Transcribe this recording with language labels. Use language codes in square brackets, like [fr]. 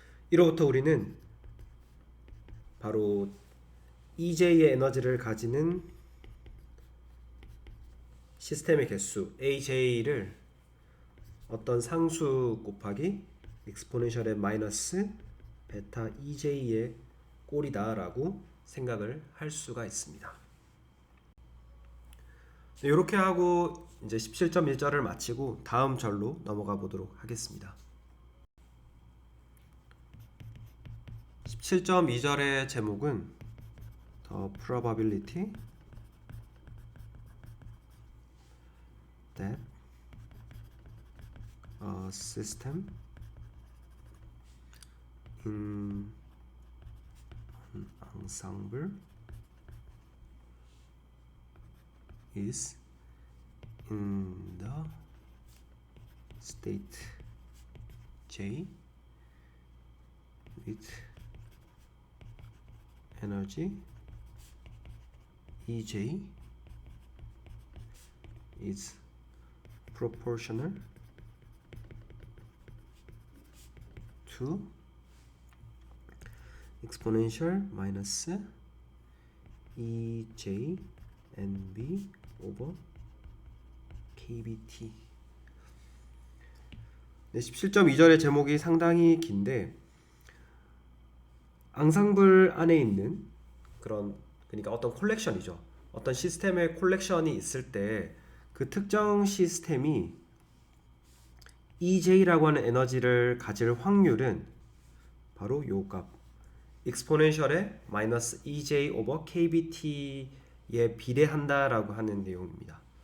[ko] 이로부터 우리는 바로 EJ의 에너지를 가지는 시스템의 개수 AJ를 어떤 상수 곱하기 익스포넨셜의 마이너스 베타 EJ의 꼴이다 라고 생각을 할 수가 있습니다. 이렇게 하고 이제 17.1절을 마치고 다음 절로 넘어가 보도록 하겠습니다. [en] 17.2절의 제목은 The probability that a system in an ensemble is in the state J with energy EJ is proportional to exponential minus EJ NB over KBT. [ko] 네, 17.2절의 제목이 상당히 긴데 앙상블 안에 있는 그러니까 어떤 콜렉션이죠. 어떤 시스템의 콜렉션이 있을 때 그 특정 시스템이 EJ라고 하는 에너지를 가질 확률은 바로 요 값 익스포넨셜의 마이너스 EJ 오버 KBT에 비례한다라고 하는 내용입니다.